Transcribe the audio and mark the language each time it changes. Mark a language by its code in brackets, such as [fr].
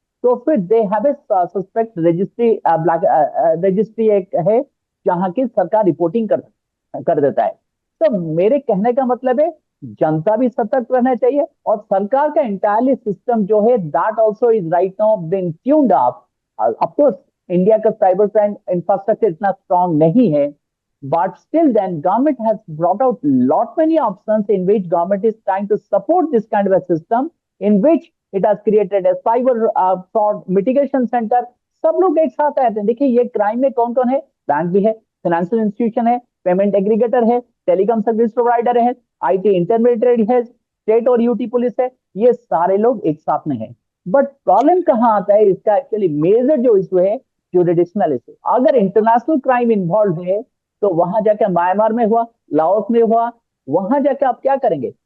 [hi] तो फिर [en] they have a suspect registry, [hi] black registry एक है, जहां की सरकार रिपोर्टिंग कर देता है। तो मेरे कहने का मतलब है, जनता भी सतर्क रहना चाहिए, और सरकार का इंटायरली सिस्टम जो है, [en] That also is right now being tuned up. [hi] Of course India का साइबर क्राइम इंफ्रास्ट्रक्चर इतना स्ट्रांग नहीं है, [en] but still then government has brought out lot many options in which government is trying to support this kind of a system, in which it has created a cyber fraud mitigation center। [hi] सब लोग एक साथ आते हैं। देखिए, ये crime में कौन कौन है? बैंक भी है, फाइनेंशियल इंस्टीट्यूशन है, पेमेंट एग्रीगेटर है, टेलीकॉम सर्विस प्रोवाइडर है, IT इंटरमीडिएट है, स्टेट और UT पुलिस है। ये सारे लोग एक साथ में हैं। बट प्रॉब्लम कहाँ आता है इसका? एक्चुअली मेजर जो इशू है, जुरिडिक्शनल इशू। अगर इंटरनेशनल क्राइम इन्वॉल्व है तो वहां जाके म्यांमार में हुआ, लाओस में हुआ, वहां जाके आप क्या करेंगे?